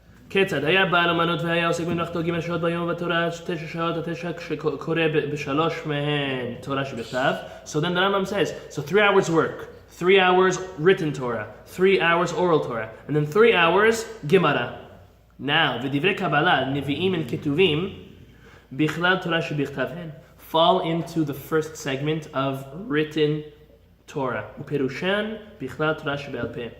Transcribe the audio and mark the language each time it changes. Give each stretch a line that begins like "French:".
Hebrew: כיצד היה בעל אמנות והיה עוסק במלאכתו ג' שעות ביום ובתורה 9 שעות עד 9 כשקורא בשלוש מהן תורה שבכתב.
English: So then the Rambam says, so 3 hours work, 3 hours written Torah, 3 hours oral Torah, and then 3 hours Gemara. Now,
Hebrew: ודברי קבלה, נביאים וכתובים, בכלל תורה שבכתב הן,
English: fall into the first segment of written Torah.
Hebrew: ופירושן בכלל תורה שבעל פה.